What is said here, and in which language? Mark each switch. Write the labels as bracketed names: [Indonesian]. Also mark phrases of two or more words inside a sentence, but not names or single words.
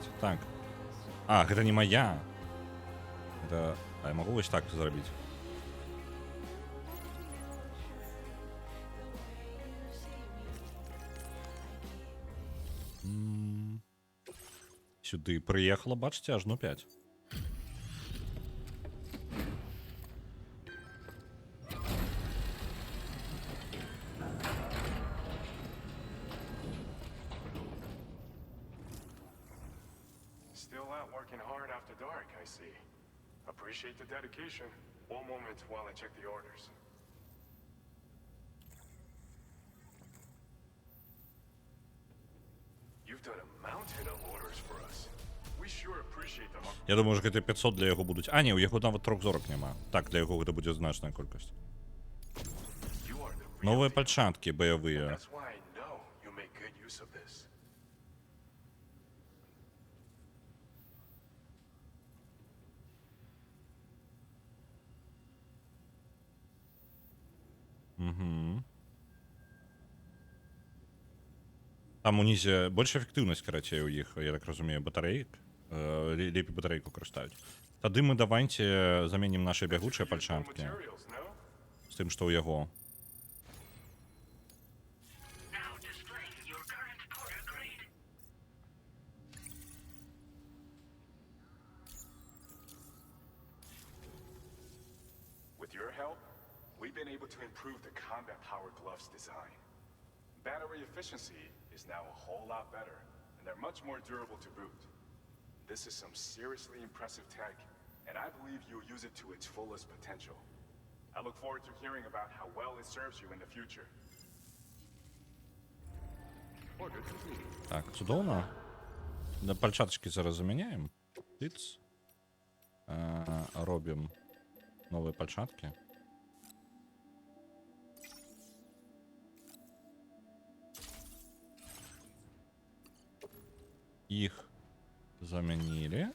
[Belarusian] Так. А, гэта не моя. Это... А я магу вось так зрабіць. Сюды прыехала, бачыце, ажно 5. [English] Still out working hard after dark, I see. Appreciate the dedication. One moment while I check the orders. You've done a mountain of orders for us. We sure appreciate the... [Belarusian] Я думаю, що гэта 500 для яго будуць. А, не, у яго нават 3 зорак няма. Так, для яго гэта будзе значная колькасць. [English] You are the real [Belarusian] Новыя [English] deal. [Belarusian] пальчаткі баявыя. [English] That's why I know you make good use of this. Угу. [Belarusian] Там унізе больш эфектыўнасць, карацей, у іх, я так разумею, батарэек. Лепей батарэйку карыстаюць. Тады мы давайце заменім нашы бягучыя [English] More [Belarusian] пальчаткі [English] materials, no? [Belarusian] з тым, што ў яго. [English] Now display your current porter grade. With your help, we've been able to improve the combat power gloves design. Battery efficiency is now a whole lot better, and they're much more durable to boot. This is some seriously impressive tech, and I believe you'll use it to its fullest potential. I look forward to hearing about how well it serves you in the future. Order complete. [Belarusian] Так, цудоўна. Да пальчатачкі зараз замяняем. Тыц. Робім новыя пальчаткі. Іх замянілі.